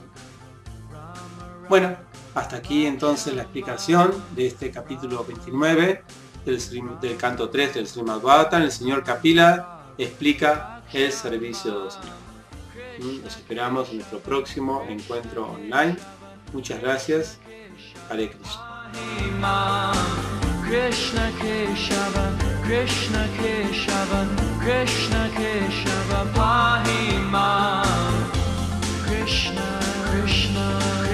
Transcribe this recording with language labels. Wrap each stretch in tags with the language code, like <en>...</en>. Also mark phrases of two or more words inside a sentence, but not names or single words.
<es>Bueno, hasta aquí entonces la explicación de este capítulo 29 del canto 3 del Srimad Bhagavatam. El señor Kapila explica el servicio devocional. Los esperamos en nuestro próximo encuentro online. Muchas gracias. Hare Krishna.</es> <sa>कृष्ण केशव कृष्ण केशव कृष्ण केशव पाहि माम्. Krishna, Krishna.</sa>